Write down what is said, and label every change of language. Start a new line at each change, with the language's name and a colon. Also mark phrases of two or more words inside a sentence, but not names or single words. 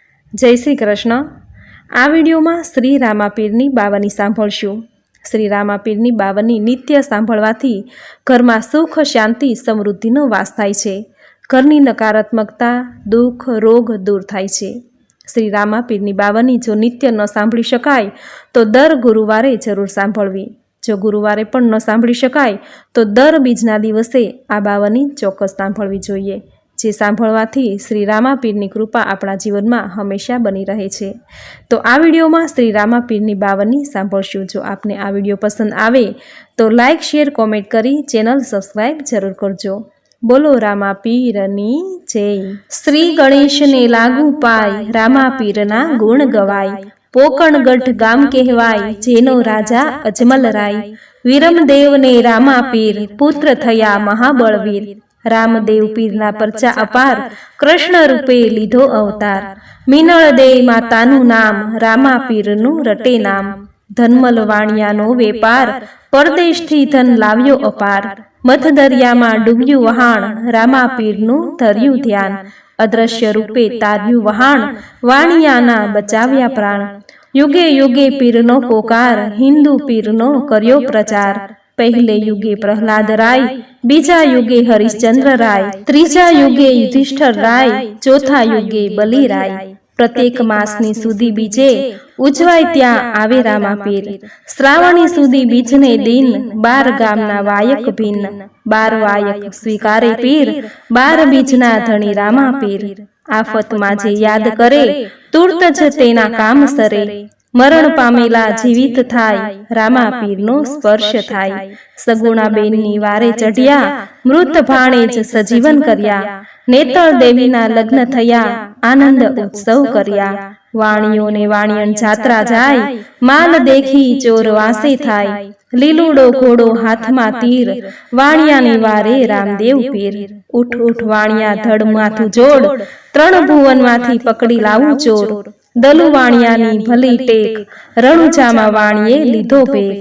Gujarati: જય શ્રી કૃષ્ણ। આ વિડિયો મેં શ્રી રામાપીરની બાવની સાંભળશું। શ્રી રામાપીરની બાવની નિત્ય સાંભળવાથી ઘર મેં સુખ શાંતિ સમૃદ્ધિનો વાસ થાય છે। ઘરની નકારાત્મકતા દુખ રોગ દૂર થાય છે। શ્રી રામાપીરની બાવની જો નિત્ય ન સાંભળી શકાય તો દર ગુરુવારે જરૂર સાંભળવી। જો ગુરુવારે પણ ન સાંભળી શકાય તો દર બીજના દિવસે આ બાવની ચોક્કસ સાંભળવી જોઈએ। જે સાંભળવાથી શ્રી રામાપીરની કૃપા આપણા જીવન મેં હમેશા બની રહે છે। તો આ વિડિયો મેં શ્રી રામાપીરની બાવની સાંભળશું। જો આપને આ વિડિયો પસંદ આવે તો
English: like share comment
Gujarati: કરી ચેનલ સબ્સ્ક્રાઇબ જરૂર કરજો। બોલો રામાપીરની જય। શ્રી ગણેશ ને લાગુ પાય રામાપીરના ગુણ ગવાય। પોકણગઢ ગામ કહવાય જેનો રાજા અજમલરાય। વીરમદેવ ને રામાપીર પુત્ર થયા મહાબળવીર। રામદેવ પીરના પરચા અપાર કૃષ્ણ રૂપે લીધો અવતાર। મીનળ દે માતાનુ નામ રામાપીરનુ રટે નામ। ધનમલ વાણિયાનો વેપાર પરદેશથી ધન લાવ્યો અપાર। મધ દરિયામાં डूब्યું વહાણ રામાપીરનું ધર્યું ધ્યાન। અદ્રશ્ય રૂપે તાર્યું વહાણ વાણિયાના બચાવ્યા પ્રાણ। યુગે યુગે પીરનો પોકાર હિન્દુ પીરનો કર્યો પ્રચાર। પહલે યુગે પ્રહલાદ રાય બીજા યુગે હરિશ્ચંદ્ર રાય ત્રીજા યુગે યુધિષ્ઠિર રાય ચૌથા યુગે બલી રાય। પ્રત્યેક માસની સુધી બીજે ઉજવાય ત્યાં આવે રામાપીર। શ્રાવણી સુધી બીજને દિન 12 ગામના વાયક ભિન્ન। 12 વાયક સ્વીકારે પીર 12 બીજના ધણી રામાપીર। આફત માજે યાદ કરે તુરત જ તેના કામ સરે। મરણ પામેલા જીવિત થાય રામાપીરનો સ્પર્શ થાય। સગુણાબેનની વારે ચઢિયા મૃત ભાણે જ સજીવન કર્યા। નેતળ દેવીના લગ્ન થયા આનંદ ઉત્સવ કર્યા। વાણિયોને વાણિયણ જાત્રા જાય માલ દેખી ચોર વાસે થાય। લીલુડો ઘોડો હાથમાં તીર વાણિયાની વારે રામદેવ પીર। ઉઠ ઉઠ વાણિયા ધડ માથું જોડ 3 ભુવનમાંથી પકડી લાવું ચોર। દલુ વાણિયાની ભલી ટેક રણુજામાં વાણિયે લીધો ભેખ।